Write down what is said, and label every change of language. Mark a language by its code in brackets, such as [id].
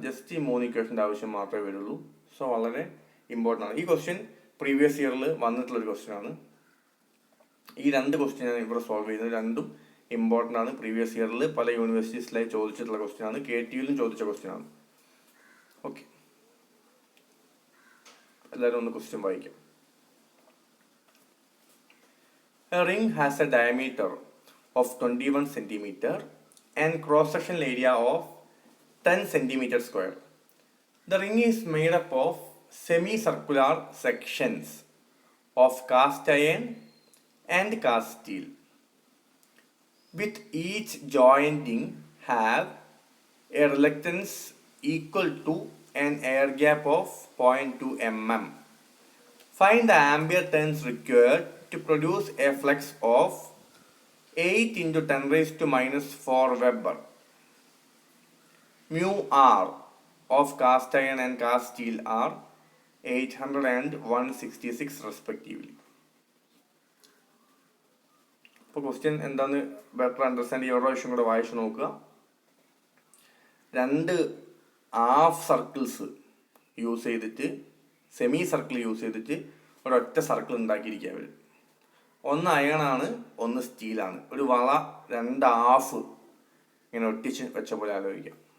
[ml] Just ഈ 3 ഇക്വേഷൻ്റെ ആവശ്യം മാത്രമേ വരുള്ളൂ. സോ വളരെ ഇമ്പോർട്ടൻ്റ് ആണ്. ഈ ക്വസ്റ്റ്യൻ പ്രീവിയസ് ഇയറിൽ വന്നിട്ടുള്ളൊരു ക്വസ്റ്റ്യൻ ആണ്. ഈ 2 ക്വസ്റ്റ്യൻ ഞാൻ ഇവിടെ സോൾവ് ചെയ്യുന്നത്. രണ്ടും ഇമ്പോർട്ടൻ്റ് ആണ്. പ്രീവിയസ് ഇയറിൽ പല യൂണിവേഴ്സിറ്റീസിലായി ചോദിച്ചിട്ടുള്ള ക്വസ്റ്റ്യൻ ആണ്. KTUവിലും ചോദിച്ച ക്വസ്റ്റ്യൻ ആണ്. ഓക്കെ, എല്ലാവരും ഒന്ന് ക്വസ്റ്റ്യൻ വായിക്കാം. [en] A ring has a diameter of 21 cm and cross-sectional area of 10 cm square. The ring is made up of semicircular sections of cast iron and cast steel, with each jointing have a reluctance equal to an air gap of 0.2 mm. Find the ampere turns required to produce a flux of 8 × 10⁻⁴ Weber. Mu R of cast iron and cast steel are 800 and 166 respectively. [ml] ഇപ്പോൾ question എന്താന്ന് better understand ചെയ്യാൻ പ്രാവശ്യം കൂടെ വായിച്ചു നോക്കുക. 2 half circles use ചെയ്തിട്ട്, semi circle use ചെയ്തിട്ട് ഒരൊറ്റ സർക്കിൾ ഉണ്ടാക്കിയിരിക്കുക അവർ. ഒന്ന് അയണാണ്, ഒന്ന് സ്റ്റീലാണ്. ഒരു വള 2 ഹാഫ് ഇങ്ങനെ ഒട്ടിച്ച് വെച്ച പോലെ ആലോചിക്കാം.